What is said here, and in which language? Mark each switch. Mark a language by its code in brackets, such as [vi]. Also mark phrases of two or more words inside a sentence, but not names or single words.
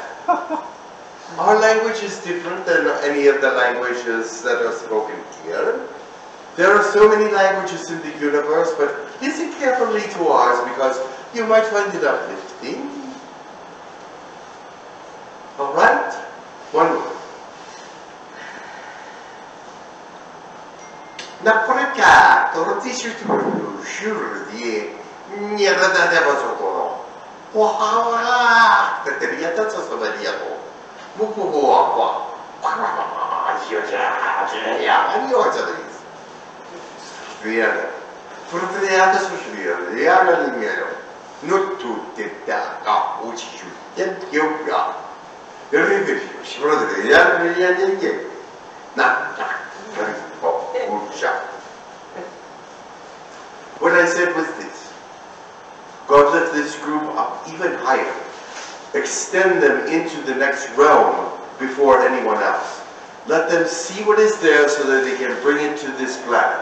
[en] Our language is different than any of the languages that are spoken here. There are so many languages in the universe, but listen carefully to ours because you might find it uplifting. All right? One more. Napreka, torti shuru, shuru die, nierada deva sotoro. Waha, teteriata sosoveriato. Mukuwa, Viene, frutteriata su svira, riana di mielo, non tutte da ucciu, tempio, rivivi, sfruttare, riana, What I said was this: God lift this group up even higher, extend them into the next realm before anyone else. Let them see what is there so that they can bring it to this planet.